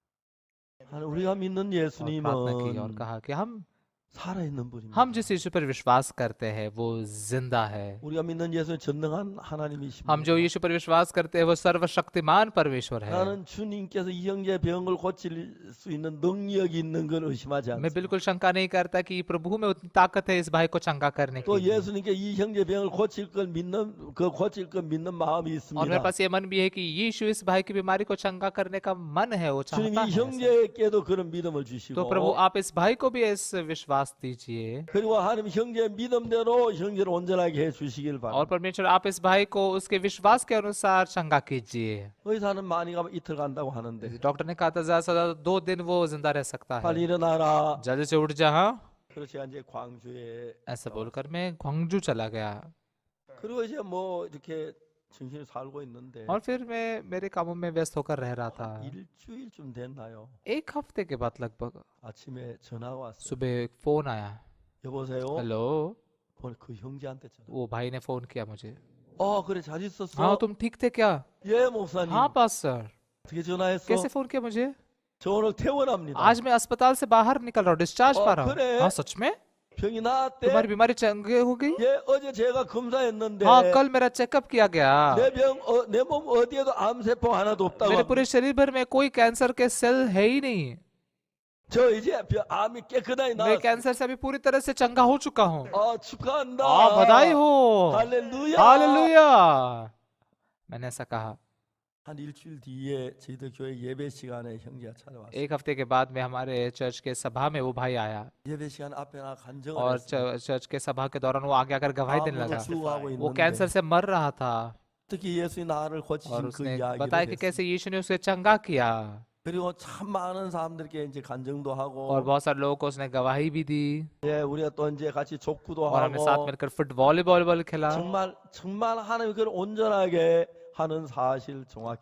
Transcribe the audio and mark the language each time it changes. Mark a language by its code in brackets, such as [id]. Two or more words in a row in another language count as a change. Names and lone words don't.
[ko] 우리가 믿는 [hi] और प्रार्थना की और [ko] 예수님은 [hi] कहा कि [ko] 살아있는 분입니다. [hi] हम जिस यीशु पर विश्वास करते हैं वो जिंदा है। [ko] 우리가 믿는 예수는 전능한 하나님이십니다. [hi] हम जो यीशु पर विश्वास करते हैं वो सर्वशक्तिमान परमेश्वर है। [ko] 나는 주님께서 이 형제 병을 고칠 수 있는 능력이 있는 걸 의심하지 [hi] मैं [ko] 않습니다. [hi] बिल्कुल शंका नहीं करता कि प्रभु में उतनी ताकत है इस भाई को चंगा करने [ko] 또 [hi] की। [ko] 예수님께 이 형제 병을 고칠 걸 믿는 마음이 [hi] और मेरे [ko] 있습니다. [hi] पास ये मन भी है कि यीशु इस भाई की बीमारी को चंगा करने का मन है, वो [ko] 주님 [hi] चाहता [ko] 이 [hi] है ऐसा। [ko] 형제께도 그런 믿음을 [hi] तो प्रभु [ko] 주시고 [hi] आप इस भाई को भी ऐसे विश्वास दीजिए [ko] 그리고 하나님 형제의 믿음대로 형제를 온전하게 해주시길 [hi] और [ko] 바랍니다. [hi] परमेश्वर आप इस भाई को उसके विश्वास के अनुसार चंगा कीजिए। [ko] 의사는 많이 가면 이틀 간다고 하는데 [hi] डॉक्टर ने कहा था ज्यादा से ज्यादा 2 दिन वो जिंदा रह सकता है। [ko] 빨리 일어나라. [hi] जल्दी से उठ जा। हाँ, [ko] 그래서 제가 이제 광주에 [hi] ऐसा बोलकर मैं ग्वांगजू चला गया [ko] 그리고 이제 뭐 이렇게 정신을 살고 있는데 [hi] और फिर मैं मेरे कामों में व्यस्त होकर रह रहा था। [ko] 일주일쯤 됐나요? [hi] 1 हफ्ते के बाद लगभग [ko] 아침에 전화가 왔어요. [hi] सुबह एक फोन आया। [ko] 여보세요? [hi] हेलो, [ko] 그 형제한테 전화. [hi] वो भाई ने फोन किया मुझे। [ko] 그래 잘 [hi] हाँ, [ko] 있었어? [hi] तुम ठीक थे क्या? [ko] 예 목사님. [hi] हाँ पास्टर। [ko] 어떻게 전화했어? [hi] कैसे फोन किया मुझे? [ko] 저 오늘 퇴원합니다. [hi] आज मैं अस्पताल से बाहर निकल रहा हूँ, डिस्चार्ज पा रहा [ko] 그래? [hi] हूँ। हाँ सच में? [ko] 병이 나았대. [hi] तुम्हारी बीमारी चंगे हो गई? [ko] 예 어제 제가 검사했는데 [hi] हाँ, कल मेरा चेकअप किया गया। [ko] 내 몸 어디에도 암세포 하나도 없다고. [hi] मेरे पूरे शरीर भर में कोई कैंसर के सेल है ही नहीं। [ko] 저 이제 암이 깨끗하게 [hi] मैं [ko] 나았어. [hi] कैंसर से अभी पूरी तरह से चंगा हो चुका हूँ। [ko] 축하한다. [hi] बधाई हो। [ko] 할렐루야. [hi] हालेलुया। मैंने ऐसा कहा। [ko] 한 일주일 뒤에 저희들 교회 예배 시간에 형제가 찾아왔어요. [hi] 1 हफ्ते के बाद में हमारे चर्च के सभा में वो भाई आया [ko] 예배 시간 앞에 나 간증을 [hi] और [ko] 했어요. [hi] चर्च के सभा के दौरान वो आगे आकर गवाही देने लगा। [ko] 수고하고 [hi] वो [ko] 있는데 [hi] कैंसर से मर रहा था [ko] 특히 예수님 나를 [hi] और [ko] 고치신 그 [hi] उसने [ko] 이야기를 [hi] बताया कि [ko] 했어요. [hi] कैसे यीशु ने उसे चंगा किया [ko] 그리고 참 많은 사람들께 이제 간증도 [hi] और [ko] 하고 [hi] बहुत सारे लोगों को उसने गवाही भी दी [ko] 예, 우리가 또 이제 같이 족구도 [hi] और हमने साथ [ko] 하고 [hi] मिलकर [en] football volleyball [hi] खेला। [ko] 정말 하나님이 그걸 온전하게 하는 사실 정확히